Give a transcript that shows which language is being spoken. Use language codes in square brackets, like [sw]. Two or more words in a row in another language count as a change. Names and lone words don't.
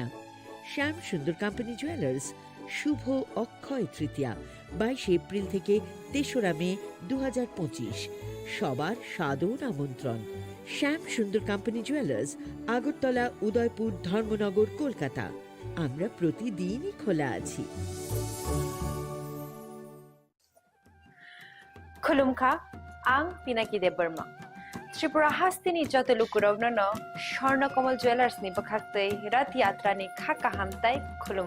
[bn] শ্যাম সুন্দর কোম্পানি জুয়েলার্স শুভ অক্ষয় তৃতীয়া 22 এপ্রিল থেকে 3রা মে 2025। সবার সাদর আমন্ত্রণ। শ্যাম সুন্দর কোম্পানি জুয়েলার্স, আগরতলা, উদয়পুর, ধর্মনগর, কলকাতা। আমরা প্রতিদিনই খোলা আছি। [trp] खुलुमखा आं पिनाकी देव बर्मा त्रिपुरा हास्तिनि जतलुकुरावनो स्वर्णकमल ज्वेलार्सनि बखाक्तै रथ यात्रानि खाका हामताय खुलुमु